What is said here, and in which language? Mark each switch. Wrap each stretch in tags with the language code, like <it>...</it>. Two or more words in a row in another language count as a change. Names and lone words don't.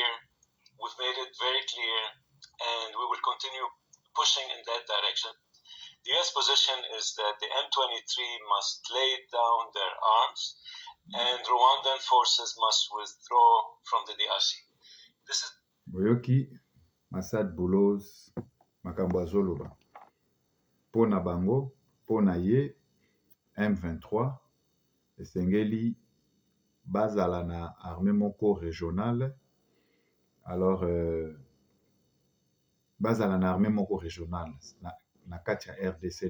<en>We've made it very clear, and we will continue pushing in that direction. The U.S. position is that the M23 must lay down their arms, and Rwandan forces must withdraw from the DRC. This is</en> <ln>Boyoki Massad Boulos makambo azoloba. Pona bango, pona ye, M23, esengeli bazala na armée moko régionale. Alors, bazala na armée moko régionale na kati ya RDC.</ln>